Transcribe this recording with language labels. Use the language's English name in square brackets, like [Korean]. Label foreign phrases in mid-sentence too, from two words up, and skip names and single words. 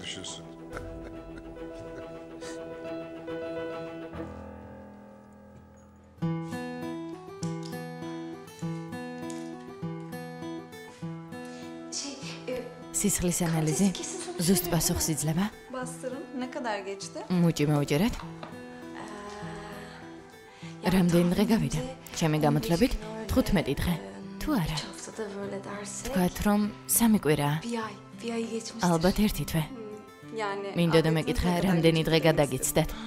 [Georgian] სისხლის ანალიზი ზუსტ პასუხს იძლევა? [Turkish] Bastırın. Ne kadar geçti? [Georgian] მუჭი მოვუჭერეთ. რამდენი დღე გავიდა? ჩემი გამოთვლებით 15 დღე. თუ არა? თქვათ რომ 3 კვირაა. ალბათ 1 თვე. მინდოდა მეკითხა რამდენი დღე გადაგიცდეთ?